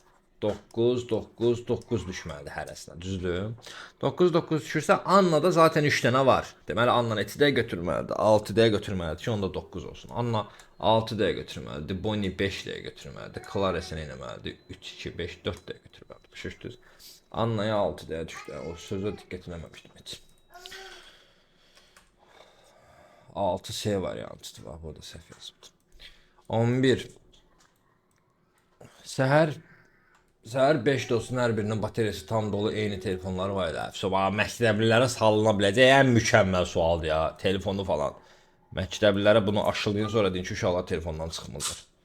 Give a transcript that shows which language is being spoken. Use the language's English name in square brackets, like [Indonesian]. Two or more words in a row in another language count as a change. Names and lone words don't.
[Azerbaijani] 9, 9, 9 düşməlidir hərəsinə. Düzdür? 9, 9 düşürsə Annada zaten 3 dənə var. Deməli Anna 2-dəyə götürməlidir. 6-dəyə götürməlidir ki, onda 9 olsun. Anna 6-dəyə götürməlidir. Bonnie 5-dəyə götürməlidir. Clara isə nə etməlidir? 3, 2, 5, 4-dəyə götürməlidir. Başa Anna'ya 6 [Turkish] diye düştü. O sözü dikkat edememiştim hiç. [Azerbaijani] 6 şey variantı var. Burada səhv yazıldı. 11. Səhər 5 olsun hər birinin bataryası tam dolu eyni telefonları var idi. Sabah məktəblilərə salına biləcək ən mükəmməl sualdır ya. Telefonu falan. Məktəblilərə bunu aşılayın sonra deyin ki, uşaqlar telefondan çıxmırlar.